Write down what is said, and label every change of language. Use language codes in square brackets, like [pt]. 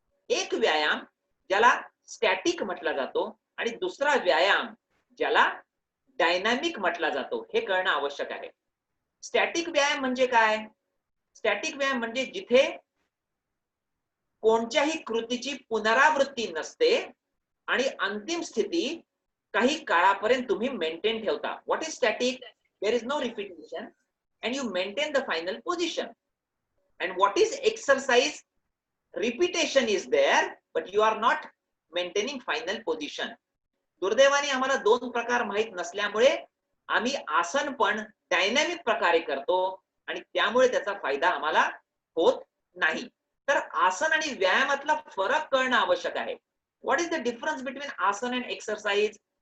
[mr] एक व्यायाम ज्याला स्टॅटिक म्हटला जातो आणि दुसरा व्यायाम ज्याला डायनामिक म्हटला जातो हे कळणं आवश्यक आहे. स्टॅटिक व्यायाम म्हणजे काय? स्टॅटिक व्यायाम म्हणजे जिथे कोणत्याही कृतीची पुनरावृत्ती नसते आणि अंतिम स्थिती काही काळापर्यंत तुम्ही मेंटेन ठेवता. [en] What is static? There is no repetition and you maintain the final position. And what is exercise? Repetition is there but you are not maintaining final position. [mr] दुर्दैवाने आम्हाला 2 प्रकार माहित नसल्यामुळे आम्ही आसन पण डायनामिक प्रकारे करतो आणि त्यामुळे त्याचा फायदा आम्हाला होत नाही. तर आसन आणि व्यायामातला फरक कळणं आवश्यक आहे. What is the difference between आसन अँड एक्सरसाइज?